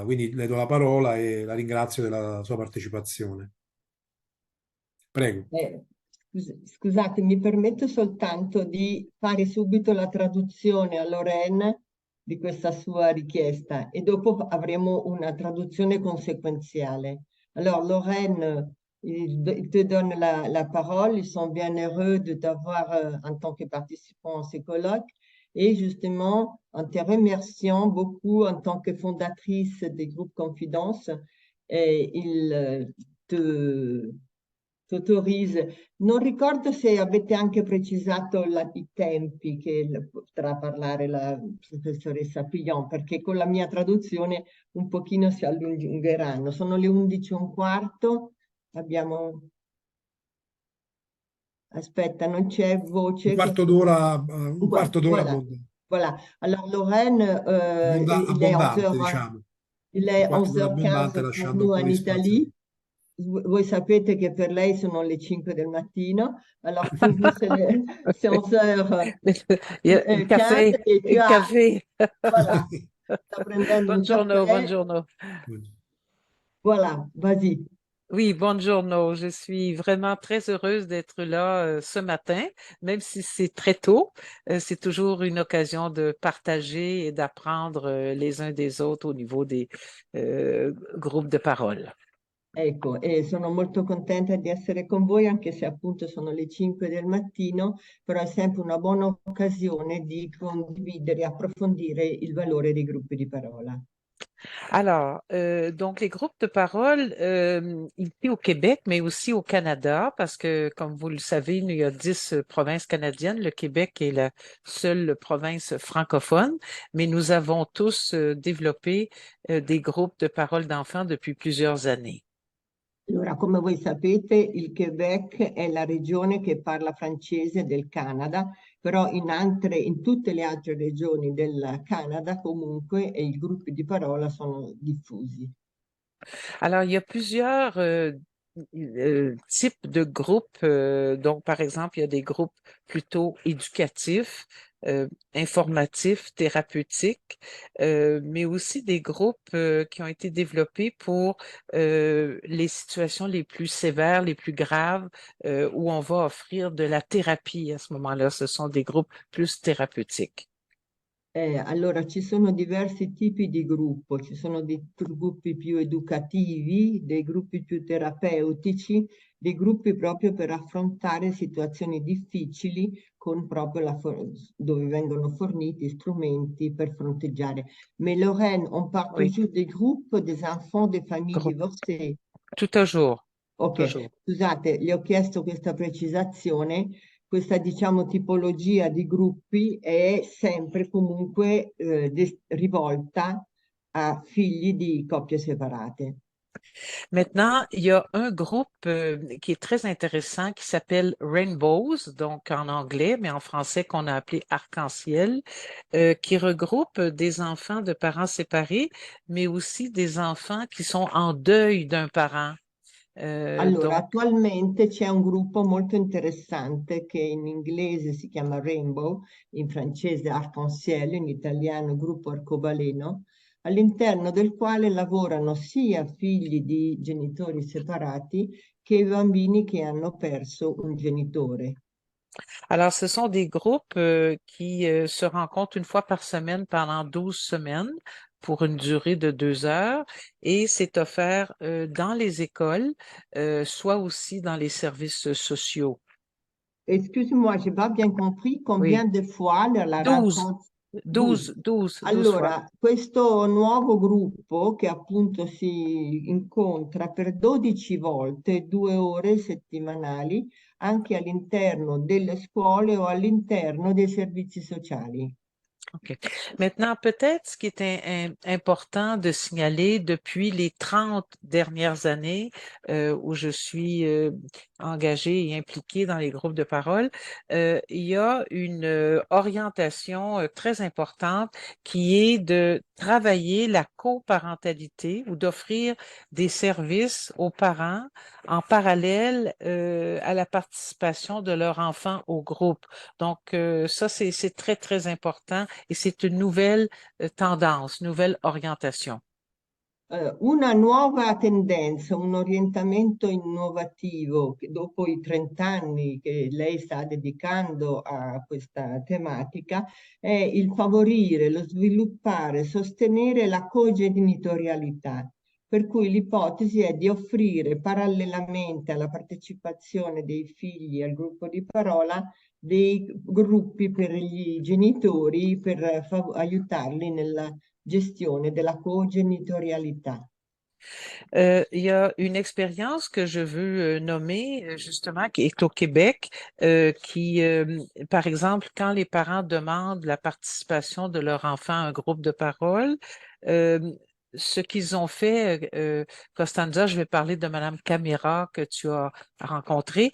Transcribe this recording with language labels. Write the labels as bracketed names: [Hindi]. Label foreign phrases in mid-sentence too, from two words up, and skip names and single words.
[Italian] Quindi le do la parola e la ringrazio della sua partecipazione. Prego. Scusate, mi permetto soltanto di fare subito la traduzione a Lorraine di questa sua richiesta e dopo avremo una traduzione consequenziale. [French] Alors, Lorraine, il te donne la parole. Ils sont bien heureux de t'avoir en tant que participant à ces colloques. Et justement, en te remerciant beaucoup en tant que fondatrice des groupes Confidence, il te t'autorizza. [Italian] Non ricordo se avete anche precisato i tempi che potrà parlare la professoressa Piglion, perché con la mia traduzione un pochino si allungheranno. Sono le 11:15, abbiamo... Aspetta, non c'è Un voce. quarto d'ora, un quarto d'ora [French] Voilà, [Italian] abbondante. [French] voilà. Alors Lorraine, il est [Italian] Abbondante, [French] 11h, [Italian] diciamo. [French] il [Italian] Un è quarto d'ora abbondante [French] 11h15 pour [Italian] lasciando un [French] nous [Italian] po' [French] en [Italian] di spazio. Italie. Voi sapete che per lei sono le 5 del mattino, [French] alors pour vous c'est 11h15 [Italian] Caffè, [French] et tu as, [Italian] caffè. voilà, sta prendendo un Buongiorno, caffè, buongiorno. [French] voilà, vas-y. Oui, buongiorno. Je suis vraiment très heureuse d'être là ce matin, même si c'est très tôt. C'est toujours une occasion de partager et d'apprendre les uns des autres au niveau des groupes de parole. [Italian] Ecco, e sono molto contenta di essere con voi, anche se appunto sono le 5 del mattino, però è sempre una buona occasione di condividere e approfondire il valore dei gruppi di parola. [French] Alors, donc les groupes de parole ici au Québec, mais aussi au Canada, parce que comme vous le savez, il y a 10 provinces canadiennes. Le Québec est la seule province francophone, mais nous avons tous développé des groupes de parole d'enfants depuis plusieurs années. [Italian] Allora, come voi sapete, il Quebec è la regione che parla francese del Canada, però in tutte le altre regioni del Canada comunque i gruppi di parola sono diffusi. [French] Alors, il y a plusieurs types de groupes. Donc, par exemple, il y a des groupes plutôt éducatifs, informatifs, thérapeutiques, mais aussi des groupes qui ont été développés pour les situations les plus sévères, les plus graves, où on va offrir de la thérapie à ce moment-là. Ce sont des groupes plus thérapeutiques. [Italian] Allora, ci sono diversi tipi di gruppo, ci sono dei gruppi più educativi, dei gruppi più terapeutici, dei gruppi proprio per affrontare situazioni difficili con proprio dove vengono forniti strumenti per fronteggiare. [French] Mais Lorraine, on parle Oui, toujours des groupes des enfants des familles groupe. divorcées. Tout à jour. Ok, Toujours. [Italian] scusate, le ho chiesto questa precisazione. Questa, diciamo, tipologia di gruppi è sempre comunque rivolta a figli di coppie separate. [French] Maintenant, il y a un groupe qui est très intéressant qui s'appelle Rainbows, donc en anglais, mais en français qu'on a appelé Arc-en-Ciel, qui regroupe des enfants de parents séparés, mais aussi des enfants qui sont en deuil d'un parent. [Italian] Allora, [French] Donc, [Italian] attualmente c'è un gruppo molto interessante che in inglese si chiama Rainbow, in francese Arc-en-Ciel, in italiano Gruppo Arcobaleno, all'interno del quale lavorano sia figli di genitori separati che bambini che hanno perso un genitore. [French] alors, ce sont des groupes qui se rencontrent une fois par semaine pendant 12 semaines pour une durée de 2 heures et c'est offert dans les écoles, soit aussi dans les services sociaux. excuse-moi, j'ai pas bien compris Oui, combien de fois la 12, [Italian] raccolta? [French] 12, 12 fois. [Italian] Allora, questo nuovo gruppo che appunto si incontra per 12 volte, 2 ore settimanali, anche all'interno delle scuole o all'interno dei servizi sociali. OK. [French] Maintenant, peut-être ce qui est important de signaler depuis les 30 dernières années où je suis engagée et impliquée dans les groupes de parole, il y a une orientation très importante qui est de travailler la coparentalité ou d'offrir des services aux parents en parallèle à la participation de leur enfant au groupe. Donc, ça, c'est très, très important et c'est une nouvelle tendance, nouvelle orientation. [Italian] Una nuova tendenza, un orientamento innovativo che dopo i 30 anni che lei sta dedicando a questa tematica è il favorire, lo sviluppare, sostenere la cogenitorialità, per cui l'ipotesi è di offrire parallelamente alla partecipazione dei figli al gruppo di parola dei gruppi per gli genitori per aiutarli nella gestione della cogenitorialità. [French] Il y a une expérience que je veux nommer justement qui est au Québec, par exemple, quand les parents demandent la participation de leur enfant à un groupe de parole, euh, ce qu'ils ont fait, Costanza, je vais parler de Madame Camera que tu as rencontrée.